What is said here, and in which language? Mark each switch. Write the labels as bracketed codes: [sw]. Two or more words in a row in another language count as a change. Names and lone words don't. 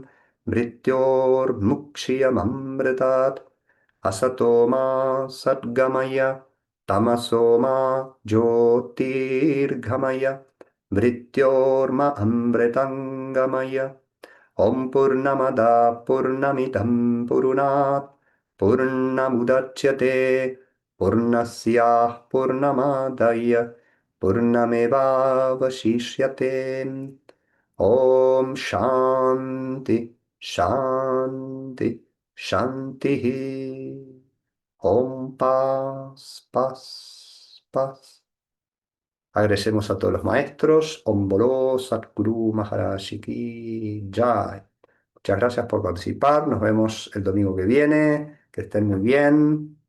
[sa] मृत्योर्मुक्षीयममृतात् असतो मा सद्गमय तमसो मा ज्योतिर्गमय मृत्योर्म अमृतङ्गमय ॐ पूर्णमदः पूर्णमिदं पूर्णात् पूर्णमुदच्यते पूर्णस्याः पूर्णमादाय पूर्णमेवावशिष्यते ॐ शान्ति शान्ति शान्तिः ॐ [es] paz, paz, paz. Agradecemos a todos los maestros. [hi] ॐ बोलो सतगुरु महाराज की जय. [es] Muchas gracias por participar. Nos vemos el domingo que viene. Que estén muy bien.